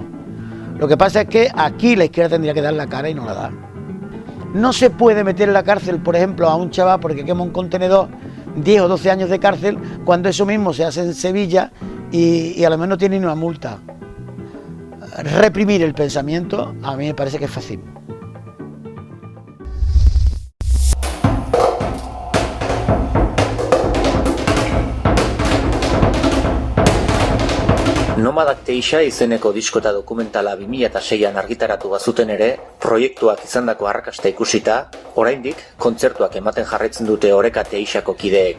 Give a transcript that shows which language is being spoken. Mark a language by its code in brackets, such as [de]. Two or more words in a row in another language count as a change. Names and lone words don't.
[es] Lo que pasa es que aquí la izquierda tendría que dar la cara y no la da. No se puede meter en la cárcel, por ejemplo, a un chaval porque quema un contenedor, 10 o 12 años de cárcel, cuando eso mismo se hace en Sevilla y a lo menos no tiene ni una multa. Reprimir el pensamiento a mí me parece que es fácil. [eu] Nomadak Teixa izeneko disko eta dokumentala 2006an argitaratu bazuten ere, proiektuak izandako arrakasta ikusita, oraindik kontzertuak ematen jarraitzen dute Oreka Teixako kideek.